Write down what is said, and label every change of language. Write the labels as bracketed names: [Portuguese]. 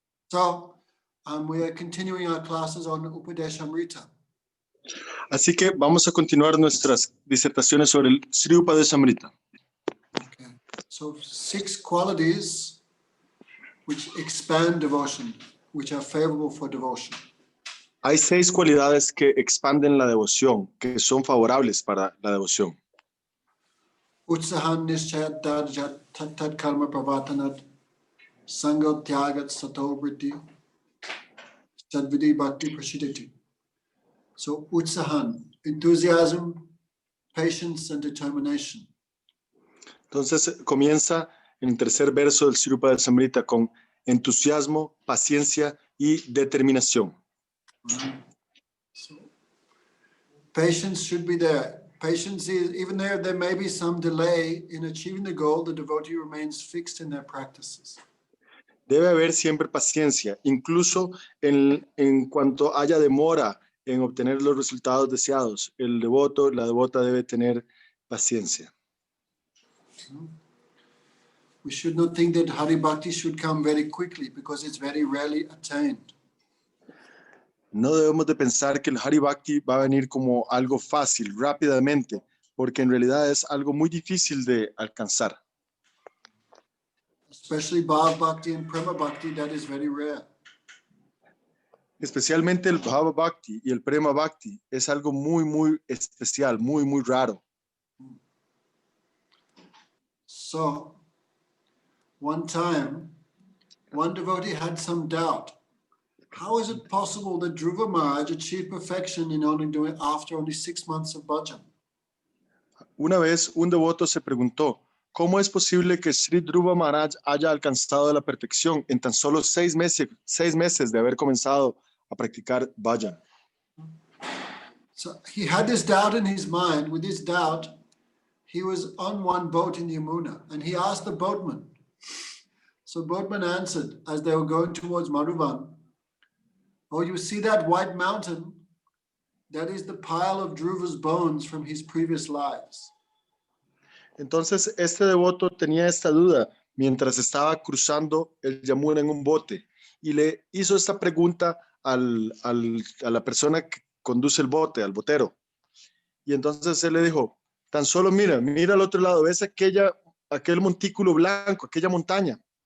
[English] So, we are continuing our classes on Upadeshamrita. [Spanish] Así que vamos a continuar nuestras disertaciones sobre el Sri Upadeshamrita. [English] Okay. So 6 qualities which expand devotion, which are favorable for devotion. [Spanish] Hay 6 cualidades que expanden la devoción, que son favorables para la devoción. [Sanskrit] Utsahan nischayat darjat tat karma pravatanat sango tyagat sato vritti sadvidi bhakti prasiditi. [English] So utsahan, enthusiasm, patience and determination. [Spanish] Entonces comienza en el tercer verso del Sri Upadeshamrita con entusiasmo, paciencia y determinación. [English] So, patience should be there. Patience is, even there may be some delay in achieving the goal, the devotee remains fixed in their practices. [Spanish] Debe haber siempre paciencia, incluso en cuanto haya demora en obtener los resultados deseados. El devoto, la devota debe tener paciencia. [English] We should not think that Hari Bhakti should come very quickly because it's very rarely attained. [Spanish] No debemos de pensar que el Hari Bhakti va a venir como algo fácil, rápidamente, porque en realidad es algo muy difícil de alcanzar. [English] Especially Bhava Bhakti and Prema Bhakti, that is very rare. [Spanish] Especialmente el Bhava Bhakti y el Prema Bhakti es algo muy, muy especial, muy, muy raro. [English] So, one time, one devotee had some doubt. How is it possible that Dhruva Maharaj achieved perfection after only 6 months of bhajan? [Spanish] Una vez un devoto se preguntó, ¿cómo es posible que Sri Dhruva Maharaj haya alcanzado la perfección en tan solo 6 meses de haber comenzado a practicar bhajan? [English] So he had this doubt in his mind. With this doubt, he was on one boat in Yamuna, and he asked the boatman. So boatman answered as they were going towards Madhuvan, "Oh, you see that white mountain? That is the pile of Dhruva's bones from his previous lives." [Spanish] Entonces este devoto tenía esta duda mientras estaba cruzando el Yamuna en un bote y le hizo esta pregunta a la persona que conduce el bote, al botero. Y entonces él le dijo, tan solo mira al otro lado, ¿ves aquel montículo blanco, aquella montaña?